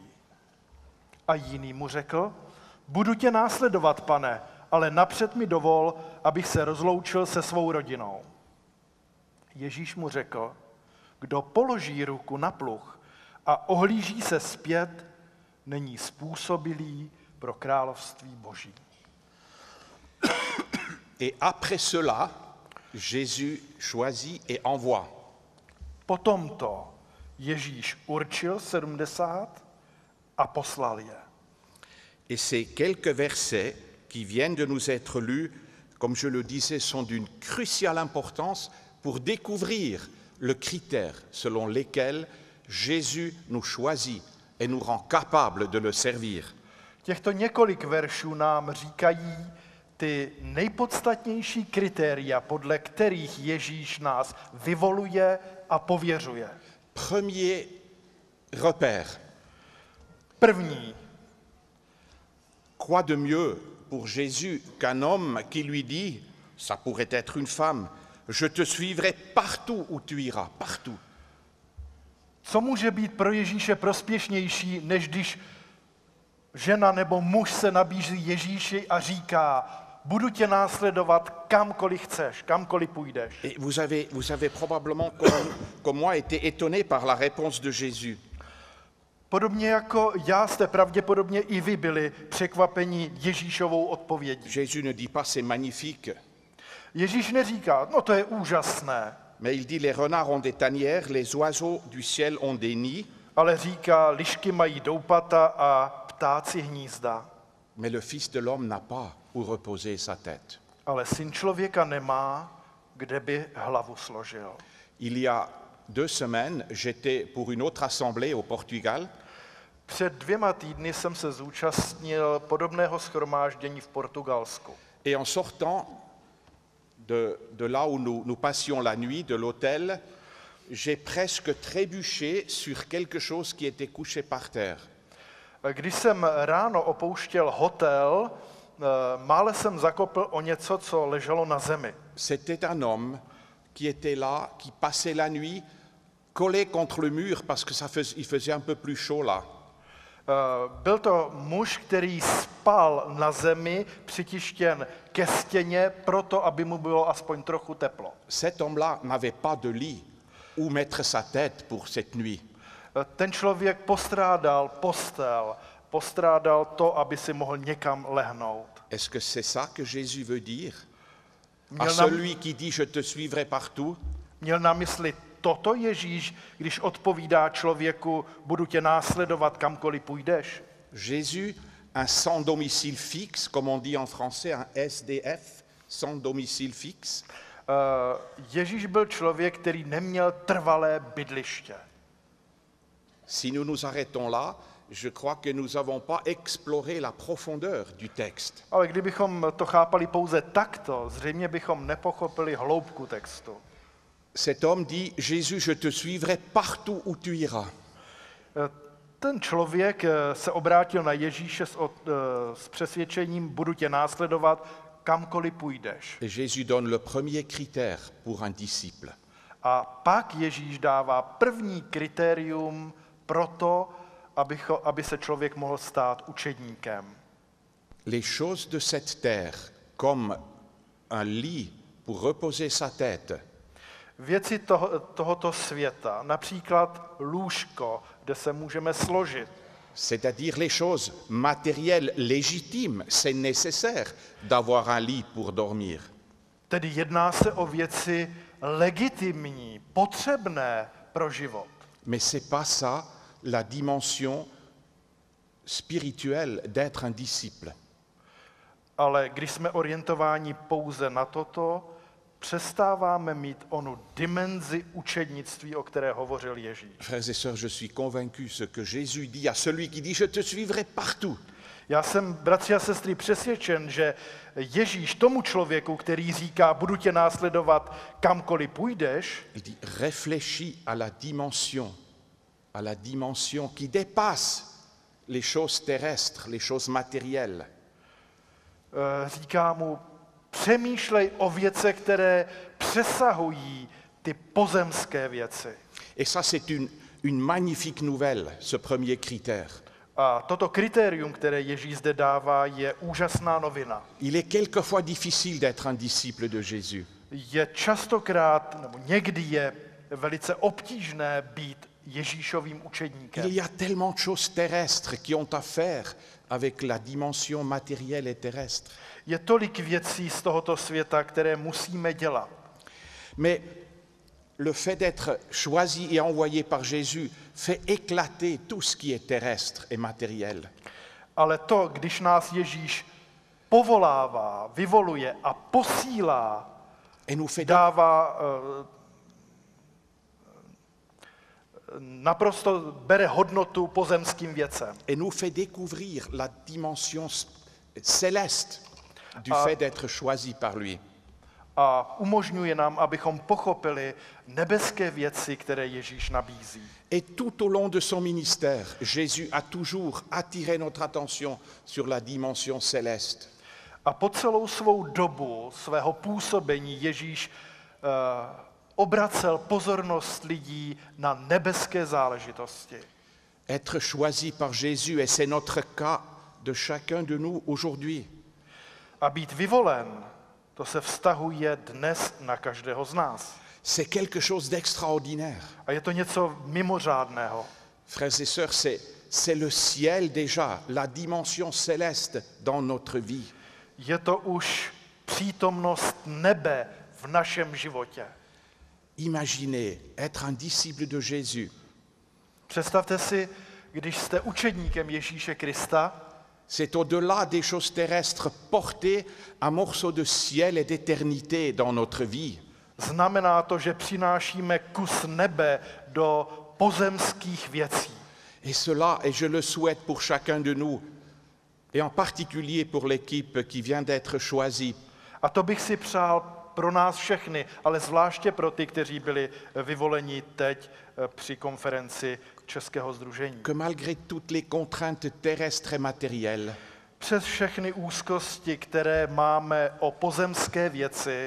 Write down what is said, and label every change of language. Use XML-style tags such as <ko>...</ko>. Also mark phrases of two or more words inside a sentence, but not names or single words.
<cs>A jiný mu řekl, budu tě následovat, pane, ale napřed mi dovol, abych se rozloučil se svou rodinou. Ježíš mu řekl, kdo položí ruku na pluh a ohlíží se zpět, není způsobilý pro království Boží.</cs> <fr>Et après cela, Jésus choisit et envoie.</fr> <cs>Potom to Ježíš určil 70 a poslal je.</cs> <fr>Et ces quelques versets qui viennent de nous être lus, comme je le disais, sont d'une cruciale importance pour découvrir le critère selon lequel Jésus nous choisit et nous rend capables de le servir.</fr> <cs>Těchto několik veršů nám říkají ty nejpodstatnější kritéria, podle kterých Ježíš nás vyvoluje a pověřuje.</cs> <fr>Premier repère.</fr> <cs>První.</cs> <fr>Quoi de mieux pour Jésus qu'un homme qui lui dit, ça pourrait être une femme, je te suivrai partout où tu iras, partout.</fr> <cs>Co může být pro Ježíše prospěšnější, než když žena nebo muž se nabízí Ježíši a říká, budu tě následovat kamkoliv chceš, kamkoliv půjdeš.</cs> <fr>Et vous avez probablement, comme moi, été étonné par la réponse de Jésus.</fr> <cs>Podobně jako já jste pravděpodobně i vy byli překvapeni Ježíšovou odpovědí.</cs> <fr>Jésus ne dit pas c'est magnifique,</fr> <cs>Ježíš neříká, no to je úžasné,</cs> <fr>mais il dit les renards ont des tanières, les oiseaux du ciel ont des nids,</fr> <cs>ale říká, lišky mají doupata a ptáci hnízda.</cs> <fr>mais le Fils de l'homme n'a pas où reposer sa tête.</fr> <cs>Ale syn člověka nemá, kde by hlavu složil.</cs> <fr>Il y a 2 semaines, j'étais pour une autre assemblée au Portugal.</fr> <cs>Před 2 týdny jsem se zúčastnil podobného shromáždění v Portugalsku.</cs> <fr>Et en sortant de là où nous passions la nuit, de l'hôtel, j'ai presque trébuché sur quelque chose qui était couché par terre.</fr> <cs>Když jsem ráno opouštěl hotel, mále jsem zakopl o něco, co leželo na zemi.</cs> <fr>C'était un homme qui était là, qui passait la nuit, collé contre le mur parce que il faisait un peu plus chaud là.</fr> <cs>Byl to muž, který spal na zemi, přitištěn ke stěně, proto, aby mu bylo aspoň trochu teplo.</cs> <fr>Cet homme-là n'avait pas de lit où mettre sa tête pour cette nuit.</fr> <cs>Ten člověk postrádal postel, postrádal to, aby si mohl někam lehnout.</cs> <fr>Est-ce que c'est ça que Jésus veut dire à celui qui dit je te suivrai partout?</fr> <cs>Měl na mysli toto Ježíš, když odpovídá člověku, budu tě následovat kamkoliv půjdeš?</cs> <fr>Jésus, un sans domicile fixe, comme on dit en français, un SDF, sans domicile fixe.</fr> <cs>Ježíš byl člověk, který neměl trvalé bydliště.</cs> <fr>Si nous nous arrêtons là, je crois que nous n'avons pas exploré la profondeur du texte.</fr> <cs>Ale kdybychom to chápali pouze takto, zřejmě bychom nepochopili hloubku textu.</cs> <fr>Cet homme dit, Jésus, je te suivrai partout où tu iras.</fr> <cs>Ten člověk se obrátil na Ježíše s přesvědčením, budu tě následovat kamkoliv půjdeš.</cs> <fr>Et Jésus donne le premier critère pour un disciple.</fr> <cs>A pak Ježíš dává první kritérium pro to, aby se člověk mohl stát učedníkem.</cs> <fr>Les choses de cette terre, comme un lit pour reposer sa tête,</fr> <cs>Věci tohoto světa, například lůžko, kde se můžeme složit,</cs> <fr>c'est-à-dire les choses matérielles légitimes, c'est nécessaire d'avoir un lit pour dormir.</fr> <cs>tedy jedná se o věci legitimní, potřebné pro život.</cs> <fr>Mais c'est pas ça la dimension spirituelle d'être un disciple.</fr> <cs>Ale když jsme orientováni pouze na toto, přestáváme mít onu dimenzi učednictví, o které hovořil Ježíš.</cs> <fr>Frères et sœurs, je suis convaincu ce que Jésus dit à celui qui dit « Je te suivrai partout ».</fr> <cs>Já jsem, bratři a sestry, přesvědčen, že Ježíš tomu člověku, který říká, budu tě následovat kamkoliv půjdeš,</cs> <fr>Il dit « Réfléchis à la dimension qui dépasse les choses terrestres, les choses matérielles.</fr> <cs>říká mu, přemýšlej o věcech, které přesahují ty pozemské věci.</cs> <fr>Et ça, c'est une magnifique nouvelle, ce premier critère.</fr> <cs>A toto kritérium, které Ježíš zde dává, je úžasná novina.</cs> <fr>Il est quelquefois difficile d'être un disciple de Jésus.</fr> <cs>Je častokrát, nebo někdy je velice obtížné být Ježíšovým učedníkem.</cs> <fr>Il y a tellement de choses terrestres qui ont à faire avec la dimension matérielle et terrestre.</fr> <cs>Je tolik věcí z tohoto světa, které musíme dělat.</cs> <fr>Mais le fait d'être choisi et envoyé par Jésus fait éclater tout ce qui est terrestre et matériel.</fr> <cs>Ale to, když nás Ježíš povolává, vyvoluje a posílá,</cs> <fr>Et nous fait</fr> <cs>dává, naprosto bere hodnotu pozemským věcem.</cs> <fr>et nous fait découvrir la dimension céleste du fait d'être choisi par lui.</fr> <cs>A umožňuje nám, abychom pochopili nebeské věci, které Ježíš nabízí.</cs> <fr>Et tout au long de son ministère, Jésus a toujours attiré notre attention sur la dimension céleste.</fr> <cs>A po celou svou dobu svého působení Ježíš obracel pozornost lidí na nebeské záležitosti.</cs> <fr>Être choisi par Jésus, et c'est notre cas de chacun de nous aujourd'hui.</fr> <cs>A být vyvolen, to se vztahuje dnes na každého z nás.</cs> <fr>C'est quelque chose d'extraordinaire.</fr> <cs>A je to něco mimořádného.</cs> <fr>Frères et sœurs, c'est le ciel déjà, la dimension céleste dans notre vie.</fr> <cs>Je to už přítomnost nebe v našem životě.</cs> <fr>Imaginez être un disciple de Jésus.</fr> <cs>Představte si, když jste učedníkem Ježíše Krista,</cs> <fr>C'est au-delà des choses terrestres, porter un morceau de ciel et d'éternité dans notre vie.</fr> <cs>znamená to, že přinášíme kus nebe do pozemských věcí.</cs> <fr>Et cela, et je le souhaite pour chacun de nous, et en particulier pour l'équipe qui vient d'être choisie,</fr> <cs>A to bych si přál pro nás všechny, ale zvláště pro ty, kteří byli vyvoleni teď při konferenci Českého sdružení.</cs> <fr>que malgré toutes les contraintes terrestres et matérielles,</fr> <cs>Přes všechny úzkosti, které máme o pozemské věci,</cs>